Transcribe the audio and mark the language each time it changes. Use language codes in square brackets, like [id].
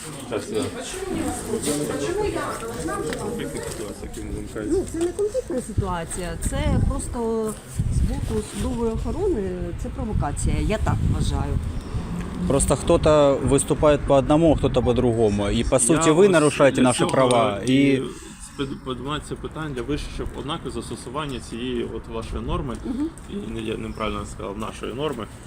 [ru] Почему я должна была... [uk] Ну, це не конфліктна ситуація, це просто з боку судової охорони, це провокація, я так вважаю. [ru] Просто кто-то выступает по одному, кто-то по другому. И по сути вы нарушаете наши права. И [uk] Поднимається питання для вищого однакове застосування цієї от вашої норми, і я неправильно сказав, нашої норми.